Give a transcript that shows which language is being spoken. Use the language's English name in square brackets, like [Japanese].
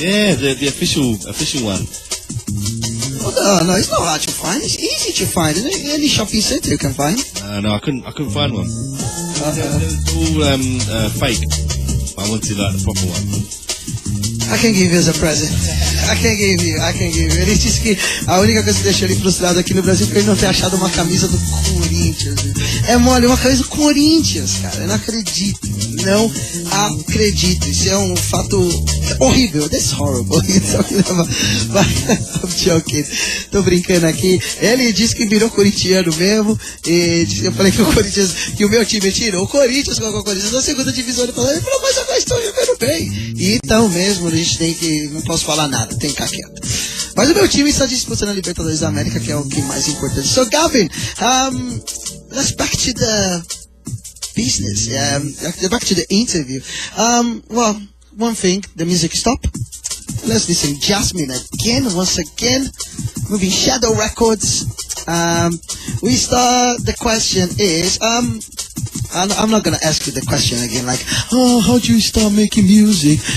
[English] Yeah, the official one. Oh, no, it's not hard to find. It's easy to find. Any shopping center you can find. No, I couldn't find one. They're all fake. I wanted like the proper one. I can give you as a present. I can give you. [Portuguese] Ele disse que a única coisa que deixou ele frustrado aqui no Brasil foi ele não ter achado uma camisa do Corinthians. É mole, uma camisa do Corinthians, cara. Eu não acredito. Não acredito. Isso é um fato horrível. [English] That's horrible. I'm joking. [Portuguese] Tô brincando aqui. Ele disse que virou corintiano mesmo. E eu falei que o Corinthians, que o meu time tirou o Corinthians com o Corinthians na segunda divisão. Ele falou, mas agora estou jogando bem. E então mesmo, a gente tem que. Não posso falar nada, tem que ficar quieto. Mas o meu time está disputando a Libertadores da América, que é o que mais importante. [English] So, Gavin, let's back to the business. Back to the interview. Well, one thing, the music stop. Let's listen Jasmine again, once again. Moving Shadow Records. We start, the question is, I'm not gonna ask you the question again, like, oh, how do you start making music?